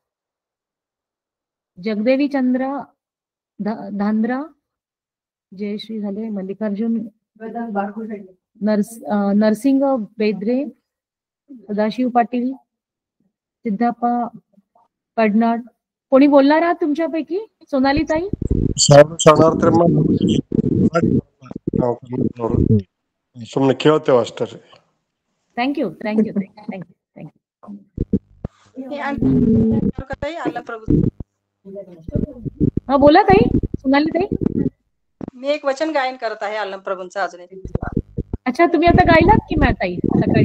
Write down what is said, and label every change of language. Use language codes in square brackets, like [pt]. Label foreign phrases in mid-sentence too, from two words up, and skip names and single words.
[mr] जगदेवी चंद्र धांद्रा, जयश्री झाले, मल्लिकार्जुन, नरसिंग बेद्रे, सदाशिव पाटील, सिद्धाप्पा पडनाड. कोणी बोलणार आहात तुमच्यापैकी? सोनाली ताई? [kn] ಸುಮ್ಮನೆ ಕೇಳ್ತೇವೆ ಅಷ್ಟೇ. [mr] थँक्यू. हा बोला ताई, सोनाली ताई. मी एक वचन गायन करत आहे अल्लम प्रभूंचं अजून एक. अच्छा, तुम्ही आता गायलात की ताई सकाळी?